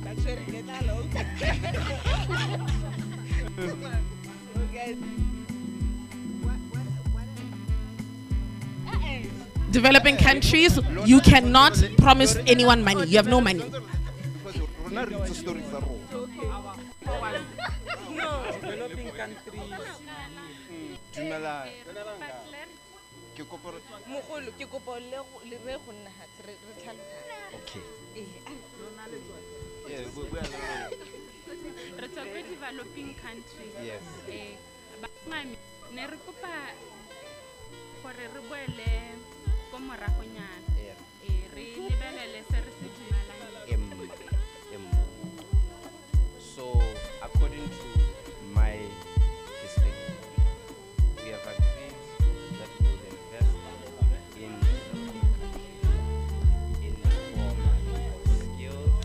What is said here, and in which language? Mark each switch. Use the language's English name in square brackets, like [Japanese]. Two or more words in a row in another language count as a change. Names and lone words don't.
[English] Developing countries, you cannot promise anyone money. You have no money. Developing countries. Okay. [Tswana] Re tswa ko [English] developing countries. Yes. [Tswana] Mami, ne re kopa gore re boele ko moragonyana. Re lebelele se re se dumelang. [English] So, according to my perspective, we have agreed that we will invest in skills.